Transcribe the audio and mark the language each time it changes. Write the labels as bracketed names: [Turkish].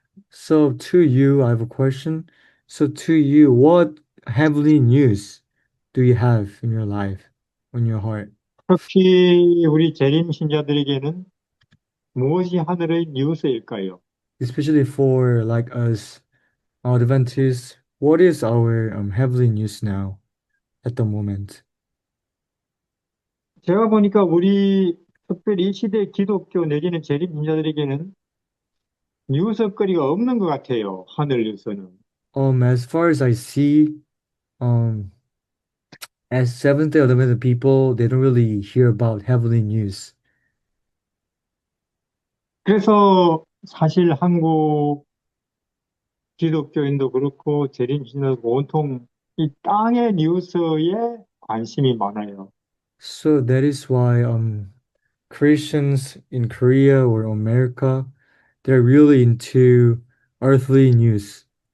[English] So to you, I have a question. So to you, what heavenly news do you have in your life, in your heart? [Korean] 특히 우리 재림 신자들에게는 무엇이 하늘의 뉴스일까요? [English] Especially for like us Adventists, what is our heavenly news now at the moment? [Korean] 제가 보니까 우리 특별히 이 시대 기독교 내지는 재림 신자들에게는 뉴스거리가 없는 것 같아요. 하늘 뉴스는. [English] As far as I see, um, as Seventh-day Adventist people, they don't really hear about heavenly news. [Korean] 그래서 사실 한국 기독교인도 그렇고 재림 신자도 온통 이 땅의 뉴스에 관심이 많아요. [English] So that is why Christians in Korea or America, they're really into earthly news.